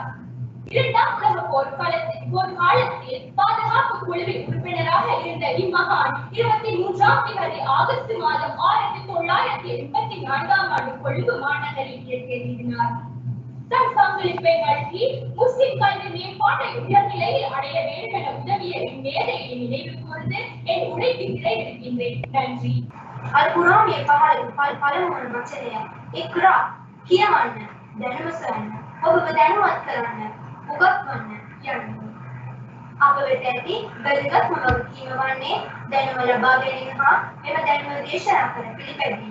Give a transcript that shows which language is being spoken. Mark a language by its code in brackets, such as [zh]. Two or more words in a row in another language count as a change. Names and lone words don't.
[ta] 2ஆம் உலக போர்க்காலத்தில் பாதுகாப்பு குழுவின் உறுப்பினராக இருந்த இம்மகான் 23ஆம் தேதி ஆகஸ்ட் மாதம் 1984ஆம் ஆண்டு கொழும்பு மாநகரில் இயற்கை எழுதினார். தன் பங்களிப்பை நல்கி முஸ்லிம் கல்வி மேம்பாட்டை உயர்நிலையில் அடைய வேண்டும் என உதவிய இம்மேதையை நினைவு கூர்ந்து என் உரைக்கு நிறைவேறுகின்றேன். நன்றி. [si] Al-Quran පළමුවන වචනය ඉක්රා කියවන්න, දැනුමසන්න, ඔබව දැනුවත් කරන්න, උගත්වන්න යනුයි. අප වෙත ඇති වැදගත්ම වගකීම වන්නේ දැනුම ලබා ගැනීම හා එම දැනුම දේශනා කර පිළිපැදීම.